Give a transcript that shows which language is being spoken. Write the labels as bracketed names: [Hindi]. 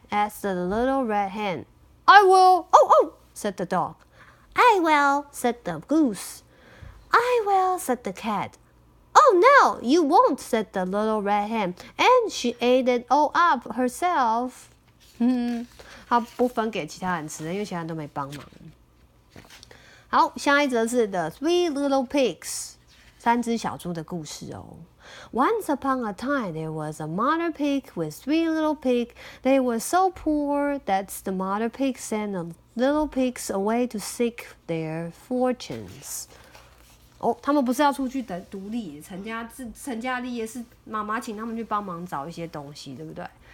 [English] Asked the little red hen. I will. Oh, said the dog. I will, said the goose. I will, said the cat. Oh no, you won't, said the little red hen, and she ate it all up herself. [Chinese] 她不分给其他人吃的，因为其他人都没帮忙。好，下一则是 [English] The Three Little Pigs， [Chinese] 三只小猪的故事 [English] Once upon a time, there was a mother pig with 3 little pigs. They were so poor that the mother pig sent the little pigs away to seek their fortunes. [Chinese] 他们不是要出去独立成家立业，是妈妈请他们去帮忙找一些东西，对不对？